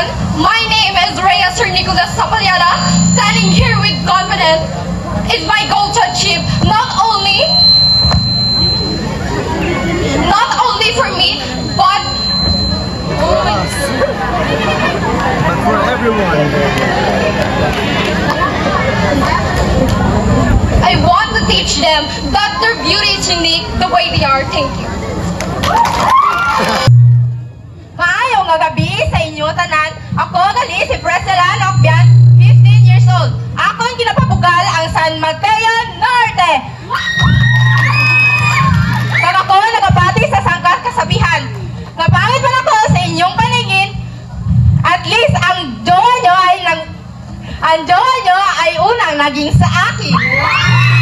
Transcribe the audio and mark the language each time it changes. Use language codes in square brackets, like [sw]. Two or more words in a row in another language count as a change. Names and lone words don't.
[en] My name is Rhea Sir Nicolas Sapaliada. Standing here with confidence is my goal to achieve not only for me, but for everyone. I want to teach them that their beauty is unique the way they are. Thank you. [hil] Maayong nga gabi sa inyo tanan. Ako gali si Priscilla Nocbian, 15 years old. Ako ang ginapabugal ang San Mateo Norte. Kag ako nagabati sa sangkat kasabihan. [tl] Napangit man ako sa inyong paningin. [en] At least [tl] ang jowa nyo ay unang naging sa akin.